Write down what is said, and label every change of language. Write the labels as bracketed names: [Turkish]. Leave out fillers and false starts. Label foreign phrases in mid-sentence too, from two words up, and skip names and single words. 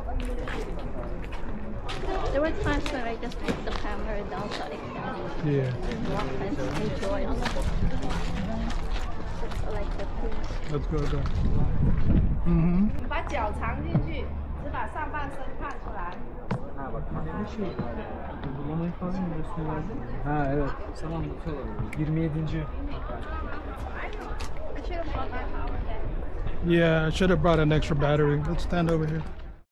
[English] There were times when I just put the camera down so I can Yeah. walk and enjoy on like the trees. Let's go there. Mm-hmm. [Chinese] 把脚藏进去，只把上半身看出来。 [Turkish] Uygulamayı falan mı gösteriyorlar? Ha evet. Tamam bakıyorlar. 27. [English] Yeah, I should have brought an extra battery. Let's stand over here.